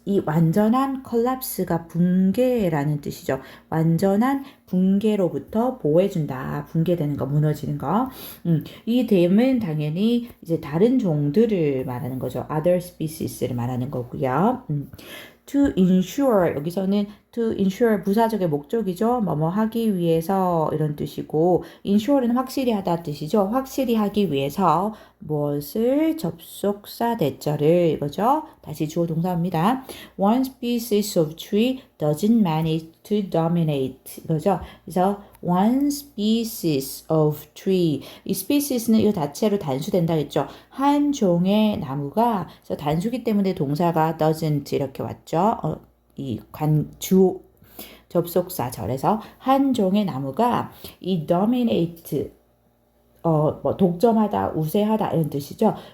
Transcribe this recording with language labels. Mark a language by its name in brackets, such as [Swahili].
[Korean] 이 완전한 collapse가 붕괴라는 뜻이죠. 완전한 붕괴로부터 보호해준다. 붕괴되는 거, 무너지는 거. 이 댐은 당연히 이제 다른 종들을 말하는 거죠. other species를 말하는 거고요. to ensure 여기서는 to ensure 부사적의 목적이죠. 뭐뭐 하기 위해서 이런 뜻이고 ensure는 확실히 하다 뜻이죠. 확실히 하기 위해서 무엇을 접속사 대절을 이거죠. 다시 주어 동사입니다. [English] One species of tree doesn't manage to dominate [Korean] 이거죠. 그래서 [English] one species of tree [Korean] 이 species는 이거 자체로 단수된다 했죠. 한 종의 나무가 그래서 단수기 때문에 동사가 doesn't 이렇게 왔죠. 이 주 접속사절에서 한 종의 나무가 이 dominate 뭐 독점하다, 우세하다 이런 뜻이죠.